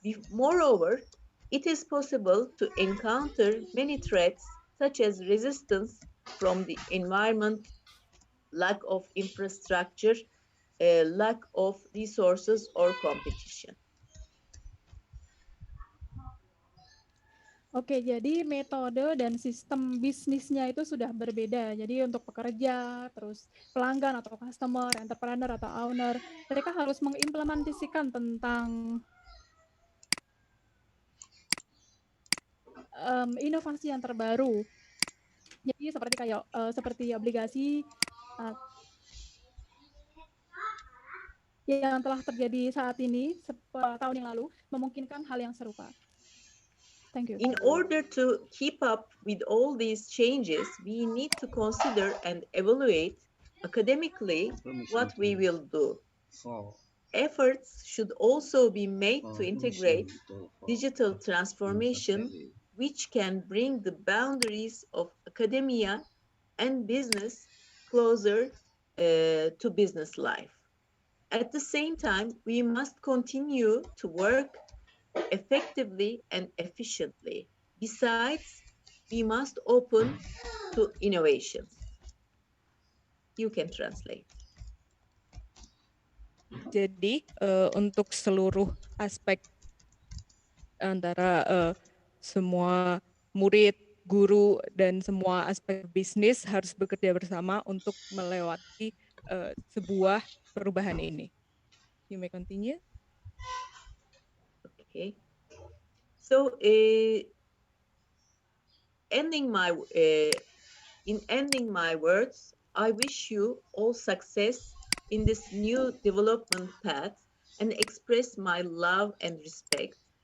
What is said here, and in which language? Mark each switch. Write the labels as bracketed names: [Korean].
[English] Moreover, it is possible to encounter many threats such as resistance from the environment, lack of infrastructure, lack of resources or competition. [Indonesian] Oke, jadi metode dan sistem bisnisnya itu sudah berbeda. Jadi untuk pekerja, terus pelanggan atau customer, entrepreneur atau owner, mereka harus mengimplementasikan tentang inovasi yang terbaru. Jadi seperti seperti obligasi yang telah terjadi saat ini tahun yang lalu memungkinkan hal yang serupa. [English] Thank you. In order to keep up with all these changes, we need to consider and evaluate academically what we will do. Efforts should also be made to integrate digital transformation, which can bring the boundaries of academia and business closer to business life. At the same time, we must continue to work effectively and efficiently. Besides, we must open to innovations. You can translate. [Indonesian] Jadi untuk seluruh aspek antara semua murid, guru, dan semua aspek bisnis harus bekerja bersama untuk melewati sebuah perubahan ini. [English] You may continue. Okay. So, ending my words, I wish you all success in this new development path and express my love and respect.